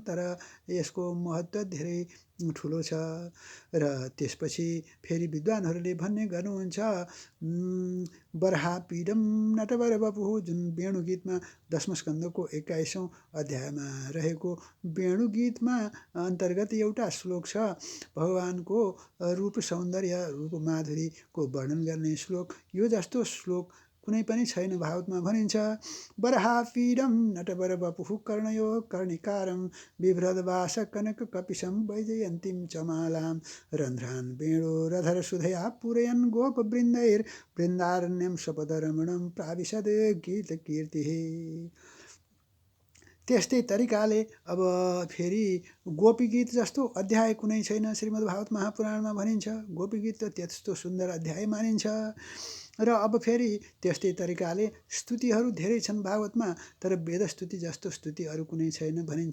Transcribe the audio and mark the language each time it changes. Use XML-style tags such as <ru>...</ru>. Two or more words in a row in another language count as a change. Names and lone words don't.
<ne>तर यसको महत्त्व धेरै ठुलो छ र त्यसपछि फेरि विद्वानहरूले भन्ने गर्नुहुन्छ</ne> <sa>बर्हापीडम नटवर बपुः</sa> <ne>जुन वेणु गीतमा दशम स्कन्दको 21औं अध्यायमा रहेको वेणु गीतमा अन्तर्गत एउटा श्लोक छ भगवानको रूप सौन्दर्य रूप माधुरीको वर्णन गर्ने श्लोक यो जस्तो श्लोक कुनै पनि छैन भागवतमा भनिन्छ।</ne> <sa>बरहापीडम नटवर वपुः कर्णयो कर्णिकारम बिभ्रदवास कनक कपिशम वैजयन्तीम चमालाम रन्ध्रान् वेणो रधर सुधया पूरयन् गोपवृन्दैर् वृन्दारण्यम सपदरमणम प्राविशद गीत कीर्तिः।</sa> <ne>त्यस्तै तरिकाले अब फेरि गोपी गीत जस्तो अध्याय कुनै छैन श्रीमद् भागवत महापुराणमा भनिन्छ। गोपी गीत त त्यस्तो सुन्दर अध्याय मानिन्छ। र अब फेरि त्यस्तै तरिकाले स्तुतिहरू धेरै छन् भागवतमा, तर वेदस्तुति जस्तो स्तुति अरू कुनै छैन भनिन्छ।</ne>